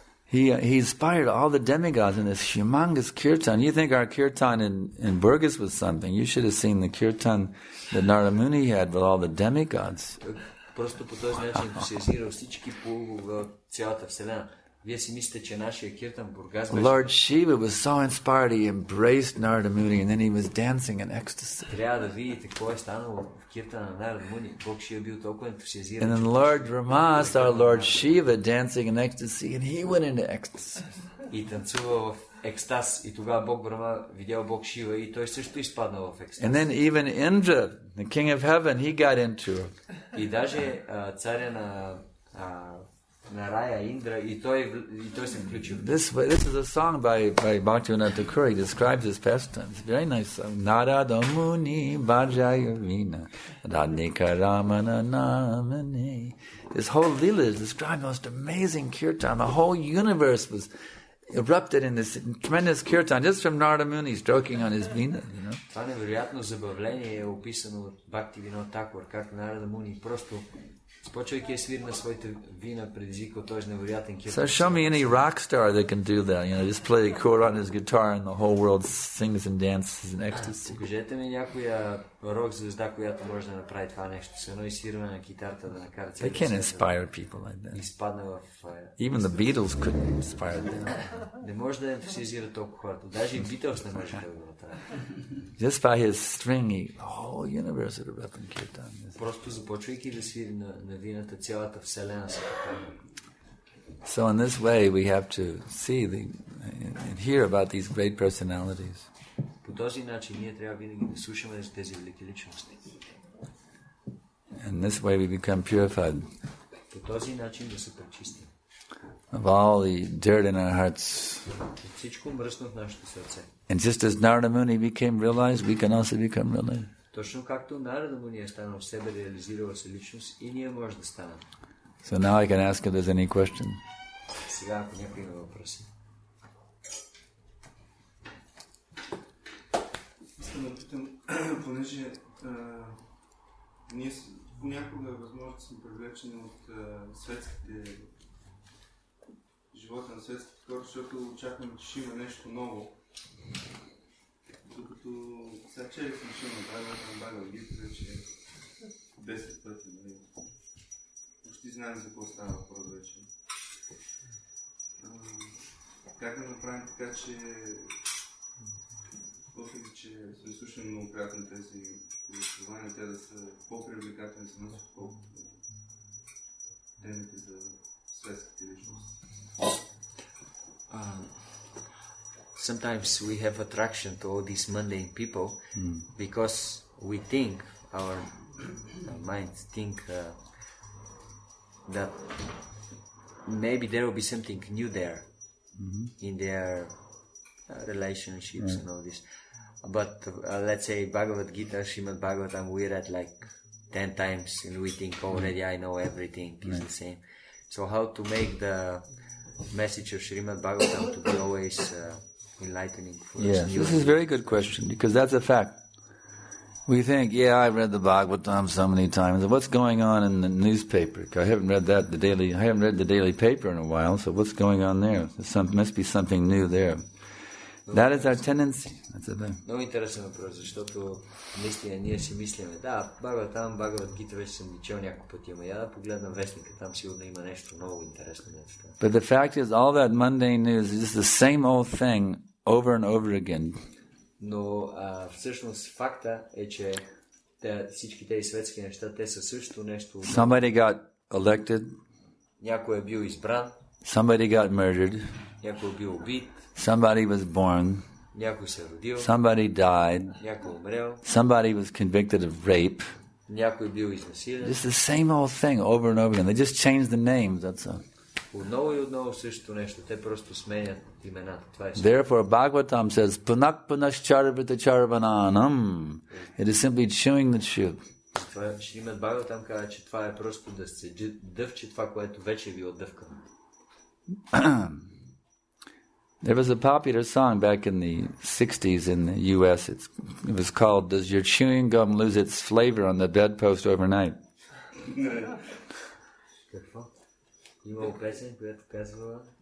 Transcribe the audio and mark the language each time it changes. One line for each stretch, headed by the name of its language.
English: He inspired all the demigods in this humongous kirtan. You think our kirtan in Burgess was something? You should have seen the kirtan that Narada Muni had with all the demigods.
Bulgarian: Просто по този начин ентусиазира всички полугове от цялата вселена. Вие си мислите, че нашия киртан Бургас беше...
English: Lord Shiva was so inspired, he embraced Narada Muni and then he was dancing in ecstasy.
Bulgarian: Трябва да видите какво е станало в киртана на Нарада Муни. Бог Шива бил толкова ентусиазиран.
English: And then Lord Brahma saw Lord Shiva dancing in ecstasy and he went into ecstasy.
Bulgarian: И танцува в екстаз. И тогава Бог Брахма видял Бог Шива и той също изпаднал в екстаз.
English: And then even Indra, the king of heaven, he got into it.
Bulgarian: И даже царя на рая Индра и той се включил.
English: This is a song by Bhaktivinoda Thakur. He describes his pastime. It's a very nice song.
Bangla: Narada Muni Bhajaya Vina Radhika Ramana Namane.
English: This whole Leela is describing the most amazing kirtan. The whole universe was erupted in this tremendous kirtan just from Narada Muni stroking on his vina, you know.
Bulgarian: Това невероятно забавление е описано от Бхактивинода Такур, как Нарада Муни просто започвайки да свири на своите вина, предизвикал този невероятен киртан.
English: So show me any rock star that can do that, you know, just play a chord on his guitar and the whole world sings and dances in ecstasy.
Bulgarian: Покажете ми някоя рок звезда, която може да направи това нещо. С едно изсвирване на китарата да накара
English: They can't inspire people like that.
Bulgarian: Изпадна в...
English: Even the Beatles couldn't inspire them.
Bulgarian: Не може да ентусиазира толкова хората. Даже и Beatles не може да го направи.
English: Just by his string, the whole universe would erupt in kirtan.
Bulgarian: Просто започвайки да свири на вината, цялата вселена се попадна.
English: So in this way we have to see and hear about these great personalities.
Bulgarian: По този начин ние трябва винаги да слушаме за тези велики личности.
English: And this way we become purified.
Bulgarian: По този начин да се пречистим.
English: Of all the dirt in our hearts.
Bulgarian: От всичко мръсно в нашето сърце.
English: And just as Narada Muni became realized, we can also become realized.
Bulgarian: Точно както Нарада Муни е станал в себе, реализирала се личност, и ние може да станем.
English: So now I can ask if there's any question.
Bulgarian: Сега, ако някой има въпроси. Искам да питам, понеже ние понякога е възможно да сме привлечени от светските живота на светските хора, защото очакваме, че ще има нещо ново. Докато сега чели съм шума, на Бхагавад-гита вече 10 пъти. Почти знаем за какво става въпрос вече. Как да направим така, че въпреки, че сме слушали многократно тези повествования, те да са по-привлекателни за нас, отколкото темите за светските личности.
English: Sometimes we have attraction to all these mundane people because we think, our minds think that maybe there will be something new there in their relationships and all this. But let's say Bhagavad Gita, Srimad Bhagavatam, we read like 10 times and we think already I know everything is the same. So how to make the message of Srimad Bhagavatam to be always enlightening for us? Yes, this is a very good question because that's a fact. We think, I've read the Bhagavatam so many times. What's going on in the newspaper? I haven't read the daily paper in a while. So what's going on there? Must be something new there. That is our tendency. That's the thing.
Bulgarian: Много интересен въпрос, защото наистина ние си мислиме, Бхагавад Гита вече съм чел няколко пъти, ама я да погледна вестника, там сигурно има нещо много интересно.
English: But the fact is, all that mundane news is just the same old thing over and over again.
Bulgarian: Но всъщност факта е, че всички тези светски неща, те са също нещо.
English: Somebody got elected.
Bulgarian: Някой е бил избран.
English: Somebody got murdered.
Bulgarian: Някой е бил убит.
English: Somebody was born.
Bulgarian: Някой се родил.
English: Somebody died.
Bulgarian: Някой умрел.
English: Somebody was convicted of rape.
Bulgarian: Някой бил изнасилен.
English: Just the same old thing over and over again. They just changed the names, that's all.
Bulgarian: Отново и отново същото нещо. Те просто сменят имената. Това е
English: Therefore, Bhagavatam says,
Sanskrit: Punak Punascharvita Charvananam.
English: It is simply chewing the chew.
Bulgarian: Шримад Бхагаватам казва, че това е просто да се дъвче това, което вече е било дъвкано.
English: There was a popular song back in the 60s in the U.S. It was called, Does Your Chewing Gum Lose Its Flavor on the Bedpost Overnight?
Bulgarian: Какво? Имало песен, която казва...